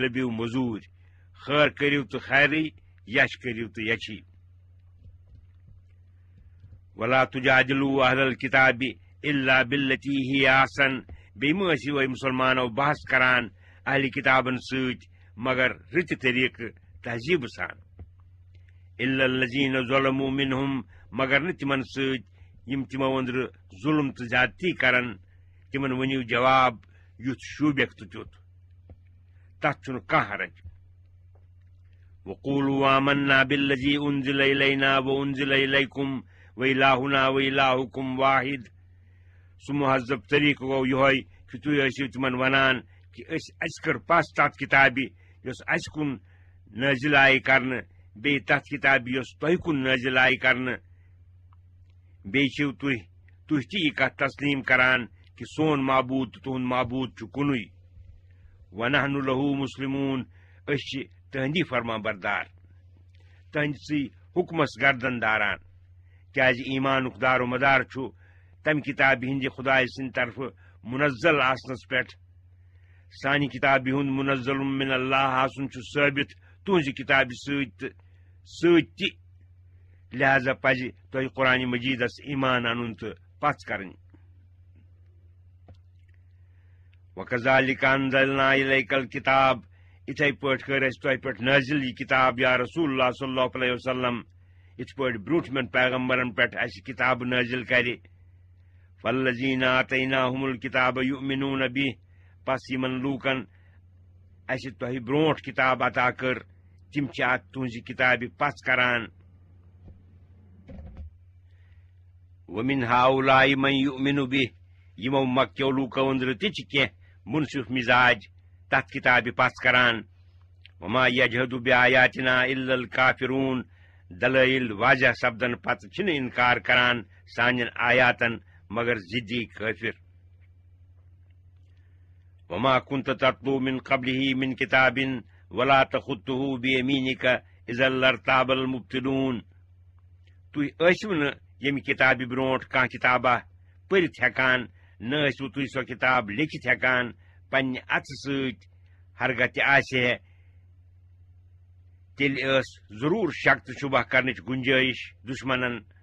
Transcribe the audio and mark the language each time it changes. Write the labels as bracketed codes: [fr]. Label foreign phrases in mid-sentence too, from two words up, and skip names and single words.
[ks] لٔبِو موٚزوٗرۍ خٲر کٔرِو تہٕ خیرٕے یچھ کٔرِو تہٕ یچھی [ar] ولا تجادلوا اہل الکتاب الا باللتی ہی احسن [ks] بیٚیہِ مہ ٲسِو وۄنۍ مُسلمانو بحث کران اہلِ کتابن سۭتۍ مگر رٕتہِ طریٖقہٕ تہذیٖبہٕ سان [ar] الا الذین ظلموا منہم [ks] مگر نہٕ تِمن سۭتۍ یِم تِمو أنٛدرٕ ظُلم تہٕ زیادتی کرن تِمن ؤنِو جواب یُتھ شوٗبیکھ تہٕ تیُتھ تتھ چھُنہٕ کانٛہہ حرج [ar] وقولوا آمنا بالذی انزل الینا وانزل الیکم وإلہنا وإلہکم واحد [ks] سُہ مہذب طریٖقہٕ گوٚو یِہوے کہِ تُہۍ ٲسِو تِمن ونان کہِ اَسہِ کٔر پس تتھ کِتابہِ یۄس اَسہِ کُن نٲزِل آیہِ کرنہٕ بیٚیہِ تتھ کِتابہِ یۄس تۄہہِ کُن نٲزِل آیہِ کرنہٕ بیٚیہِ چھِو تُہۍ تہِ یہِ کتھ تسلیٖم کران کہِ سون معبوٗد تہٕ تُہُنٛد معبوٗد چھُ کُنُے [ar] ونحن لہو مسلمون [ks] أسۍ چھِ تٕہنٛدی فرما بردار تٕہنٛدسٕے حُکمس گردن داران کیازِ ایٖمانُک دارو مدار چھُ تمہِ کِتابہِ ہٕنٛدِ خۄداے سٕنٛدِ طرفہٕ منزل آسنس پٮ۪ٹھ سانہِ کِتابہِ ہُنٛد منزل من اللہ آسُن چھُ ثٲبت تُہنٛزِ کِتابہِ سۭتۍ تہِ لہذا پزِ تۄہہِ قرآنِ مجیٖدس ایٖمان انُن تہٕ پژھ کرٕنۍ [ar] وَكَذَلِكَ أَنزَلْنَا إِلَيْكَ الْكِتَابَ [ks] اِتھے پٲٹھۍ کٔر اَسہِ تۄہہِ پٮ۪ٹھ نٲزِل یہِ کِتاب یا رسول اللہ [ar] صلی اللہ علیہ وسلم [ks] یِتھ پٲٹھۍ برٛونٛٹھمٮ۪ن پیغمبرن پٮ۪ٹھ اَسہِ کِتابہٕ نٲزِل کرِ [ar] فَالَّذِينَ آتَيْنَاهُمُ الْكِتَابَ يُؤْمِنُونَ بِهِ [ks] پس یِمن لوٗکن اَسہِ تۄہہِ برٛونٛٹھ کِتاب عطا کٔر تِم چھِ اتھ تُہنٛزِ کِتابہِ پژھ کران [ar] وَمِنْ هَؤُلَاءِ مَن يُؤْمِنُ بِهِ [ks] یِمو مکیو لوٗکو أنٛدرٕ تہِ چھِ کینٛہہ منصف مِزاج تتھ کِتابہِ پژھ کران [ar] وما یجہدُ بآیاتنا الا الکافرون [ks] دلائل واضح سپدن پتہٕ چھِنہٕ انکار کران سانٮ۪ن آیاتن مگر ضِدی کٲفر [ar] وما كنت تتلو من قبله من كتاب ولا تخطه بيمينك اذا لارتاب المبطلون [ks] تُہۍ ٲسِو نہٕ ییٚمہِ کِتابہِ برٛونٛٹھ کانٛہہ کِتابہ پٔرِتھ ہٮ۪کان نہ ٲسِو تُہۍ سۄ کِتاب لیکھِتھ ہٮ۪کان پننہِ اَتھٕ سۭتۍ ہرگاہ تہِ آسہِ ہے تیٚلہِ ٲس ضروٗر شک تہٕ شُبہ کرنٕچ گُنجٲیِش دُشمنن